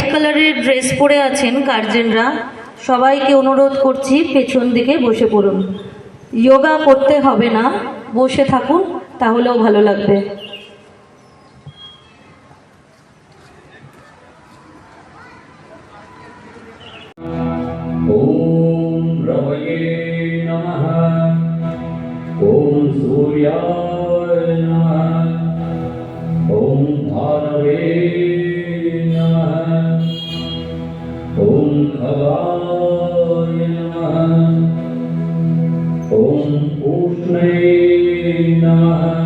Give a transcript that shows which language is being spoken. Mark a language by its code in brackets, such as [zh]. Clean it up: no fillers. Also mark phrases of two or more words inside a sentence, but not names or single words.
[bn] কালারের ড্রেস পরে আছেন গার্জেনরা, সবাইকে অনুরোধ করছি পেছন দিকে বসে পড়ুন। যোগা করতে হবে না, বসে থাকুন, তাহলেও ভালো লাগবে। [sa] ওম রবয়ে নমঃ। ওম সূর্যায় নমঃ। ওম ভারবে নমঃ। ওম খগায় নমঃ। ওম উষ্ণে নমঃ।